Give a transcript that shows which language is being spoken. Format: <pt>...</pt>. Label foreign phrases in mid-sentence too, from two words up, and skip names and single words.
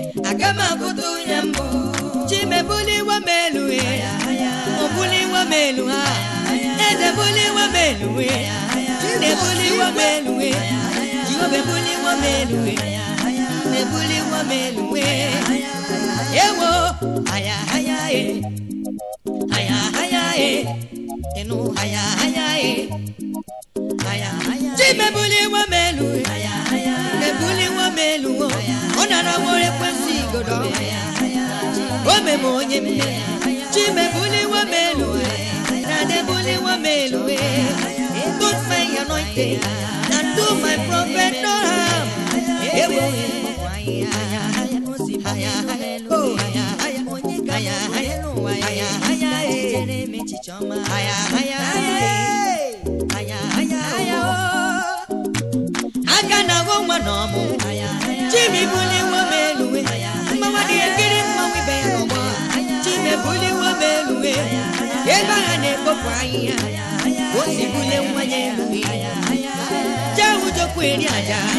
<ig>Aka m afụtụ ya mbụ. Chi m ebuliwo m elu, e. O buliwo m elu, ha. Eze buliwo m elu, e. Chi m ebuliwo m elu, e. Jehova ebuliwo m elu, e. Ebuliwo m elu, e. Ewo. Aya, aya, e. Aya, aya, e. Ịnụ aya, aya, e. Aya, aya, e. Chi m ebuliwo m elu, e. Ebuliwo m elu, o. Ọ nara nwere ekwensụ igodo. O mee m onye mmeri. Chi m ebuliwo m elu, e. Dada ebuliwo m elu, e.</ig> <en>Put my anointing and do my prophet no harm. Ewo. Oh, Aya, aya. Aya, aya, eh. Aya, aya, eh. Aya, aya, aya,</en> <ig>oh. Aka na-agụ nwa n'ọmụ. Chi m, ibuliwo m elu, eh. Mmanwa dị ekiri mmanwụ ibe ya n'ọgbọ. Chi m, ebuliwo m elu, eh. Ebe agha na-ekpopụ ahịhịa. O si bulie nwa ya elu, eh. Jee hụ Jokwu eri aja.</ig>